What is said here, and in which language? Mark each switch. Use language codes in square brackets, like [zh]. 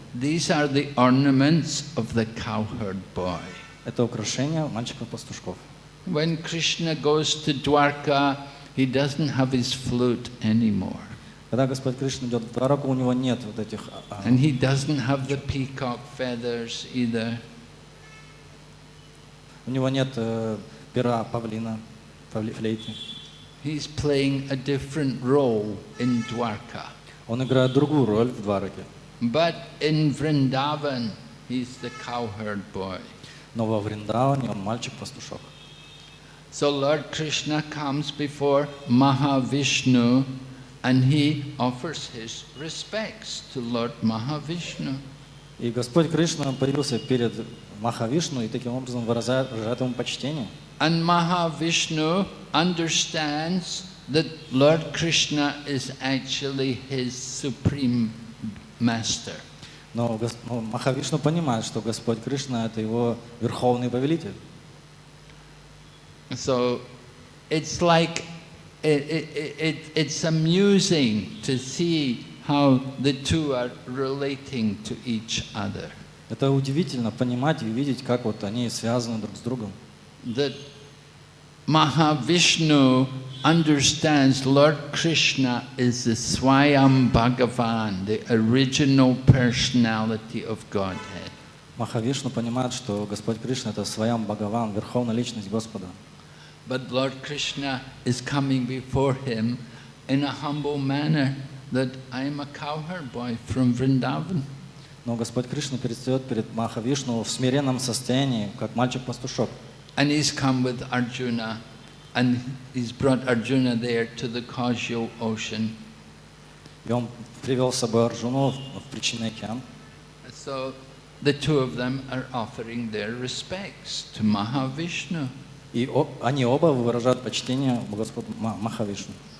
[en] These are the ornaments of the cowherd boy. [ru] Это украшение мальчиков-пастушков. [en] When Krishna goes to Dwarka, he doesn't have his flute anymore. [ru] Когда Господь Кришна идет в Двараку, у него нет вот этих... [en] And he doesn't have the peacock feathers either. [ru] У него нет пера павлина, флейты. [en] He's playing a different role in Dwarka. [ru] Он играет другую роль в Двараке. [en] But in Vrindavan, he's the cowherd boy. [ru] Но во Вриндаване он мальчик-пастушок. [en] So Lord Krishna comes before Mahavishnu and he offers his respects to Lord Mahavishnu. [ru] И Господь Кришна появился перед Махавишну и таким образом выражает ему почтение. [en] And Mahavishnu understands that Lord Krishna is actually his supreme master. [ru] Но Махавишну понимает, что Господь Кришна — это его верховный повелитель. [en] So it's like it's amusing to see how the two are relating to each other. [ru] Это удивительно понимать и видеть, как вот они связаны друг с другом. [en] That Mahavishnu understands Lord Krishna is the Swayam Bhagavan, the original personality of Godhead. [ru] Махавишну понимает, что Господь Кришна — это Сваям Бхагаван, верховная личность Господа. [en] But Lord Krishna is coming before him in a humble manner that I am a cowherd boy from Vrindavan. [ru] Но Господь Кришна предстает перед Махавишну в смиренном состоянии, как мальчик-пастушок. [en] And he's come with Arjuna, and he's brought Arjuna there to the causal ocean. [ru] И он привел с собой Арджуну в причинный океан. [en] So the two of them are offering their respects to Mahavishnu. [ru] И они оба выражают почтение Господу Махавишну.